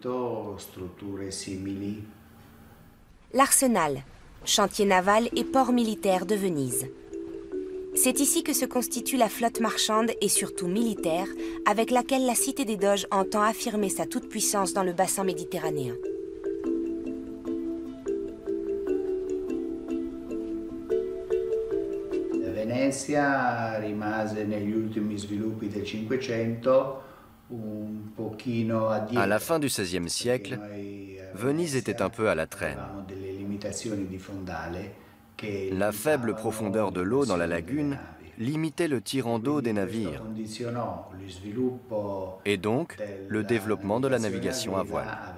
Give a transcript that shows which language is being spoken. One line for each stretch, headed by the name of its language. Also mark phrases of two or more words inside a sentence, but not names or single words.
French: L'Arsenal, chantier naval et port militaire de Venise. C'est ici que se constitue la flotte marchande et surtout militaire avec laquelle la cité des Doges entend affirmer sa toute-puissance dans le bassin méditerranéen.
Italian: Venezia rimase negli ultimi sviluppi del Cinquecento un pochino a dietro.
French: À la fin du XVIe siècle, Venise était un peu à la traîne. La faible profondeur de l'eau dans la lagune limitait le tirant d'eau des navires et donc le développement de la navigation à voile.